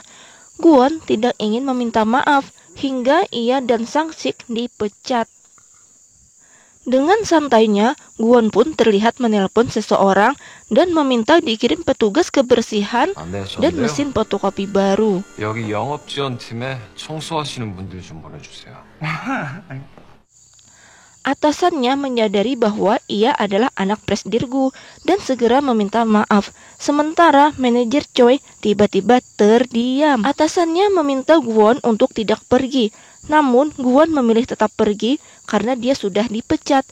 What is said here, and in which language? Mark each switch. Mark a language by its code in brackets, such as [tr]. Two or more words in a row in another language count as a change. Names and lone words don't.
[id] Guwon tidak ingin meminta maaf, hingga ia dan Sang-sik dipecat. Dengan santainya, Guwon pun terlihat menelpon seseorang dan meminta dikirim petugas kebersihan dan mesin fotokopi baru. [ko] 여기 영업지원팀에 청소하시는 분들 좀 보내주세요. [id] Atasannya menyadari bahwa ia adalah anak presdirgu dan segera meminta maaf. Sementara manajer Choi tiba-tiba terdiam. Atasannya meminta Guwon untuk tidak pergi. Namun Guwon memilih tetap pergi karena dia sudah dipecat.